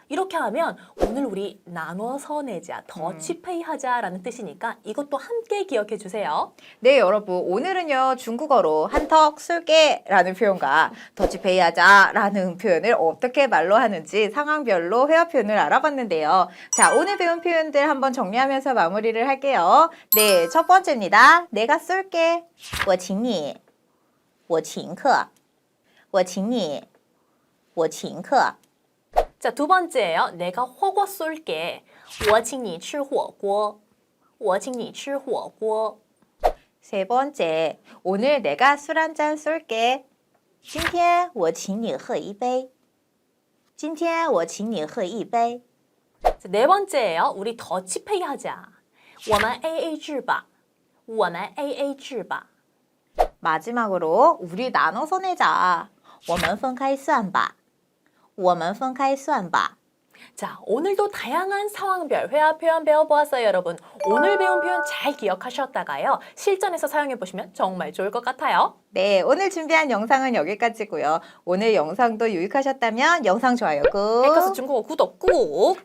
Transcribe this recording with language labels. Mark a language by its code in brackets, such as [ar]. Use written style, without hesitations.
[ko] 이렇게 하면 오늘 우리 나눠서 내자, 더치페이 하자라는 뜻이니까 이것도 함께 기억해 주세요. 네, 여러분. 오늘은요, 중국어로 한턱 쏠게 라는 표현과 더치페이 하자 라는 표현을 어떻게 말로 하는지 상황별로 회화 표현을 알아봤는데요. 자, 오늘 배운 표현들 한번 정리하면서 마무리를 할게요. 네, 첫 번째입니다. 내가 쏠게. [zh] 我请你我请客我请你我请客 [ko] 자, 두 번째예요. 내가 호거 쏠게. [zh] 我请你吃火锅我请你吃火锅 [ko] 세 번째, 오늘 내가 술 한 잔 쏠게. [zh] 今天我请你喝一杯今天我请你喝一杯 [ko] 자, 네 번째예요. 우리 더치페이 하자. [zh] 我们 AA 制吧我们 AA 制吧 [ko] 마지막으로 우리 나눠서 내자. [zh] 我们分开算吧我们分开算吧 [ko] 자, 오늘도 다양한 상황별 회화 표현 배워보았어요, 여러분. 오늘 배운 표현 잘 기억하셨다가요. 실전에서 사용해보시면 정말 좋을 것 같아요. 네, 오늘 준비한 영상은 여기까지고요. 오늘 영상도 유익하셨다면 영상 좋아요 꾹, 해커스 중국어 구독 꾹,